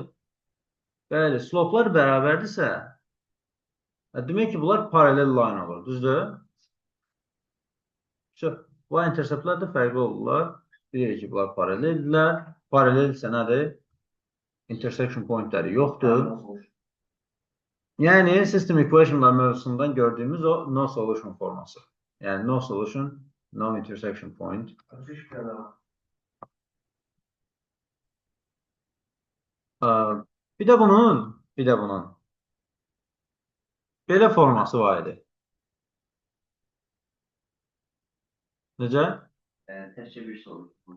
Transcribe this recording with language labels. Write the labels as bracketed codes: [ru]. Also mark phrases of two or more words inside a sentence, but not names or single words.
[az] Bəli, slopelar bərabərdirsə, demək ki, bunlar paralel line olur. Düzdür? Bu interceptlər də fərqli olurlar. Bilirik ki, bunlar paraleldirlər. Paralel isə nədir? [en] Intersection pointləri [az] yoxdur. Yəni, [en] system equationlar [az] mövzusundan gördüyümüz o [en] no solution [az] forması. Yəni, [en] no solution, no intersection point. [az] Bir də bunun belə forması var idi. Necə? Təkcə bir solution.